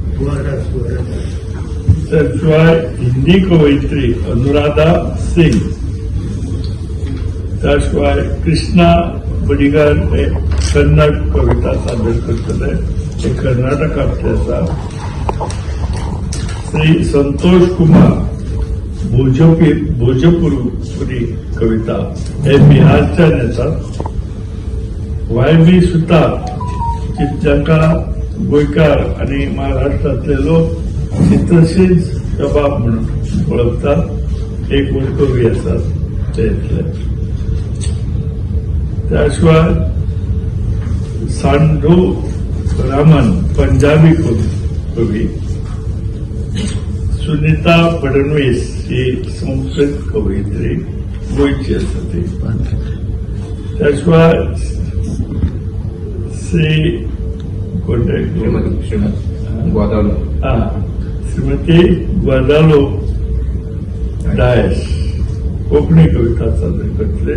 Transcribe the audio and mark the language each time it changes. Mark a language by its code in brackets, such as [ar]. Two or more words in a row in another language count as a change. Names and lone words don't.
[mr] त्याशिवाय हिंदी कवयित्री अनुराधा सिंग. [kok] त्याशिवाय कृष्णा बडिगार हे कन्नड कविता सादर करतले. ते कर्नाटकातले आसा. श्री संतोष कुमार भोजपुरी कविता हे बिहारच्यान येतात. [mr] YB सुतार जांका गोंयकार आणि महाराष्ट्रातले लोक चित्रशील शबाब म्हणून ओळखतात, एक कवी असतात ते इथले. त्याशिवाय सांडू रामन पंजाबी कवी. [kok] सुनीता फडणवीस ही संस्कृत कवयित्री गोंयची आसा ती. त्याशिवाय श्री कोणते श्रीमती ग्वादालो डायस कोंकणी कविता सादर करतले.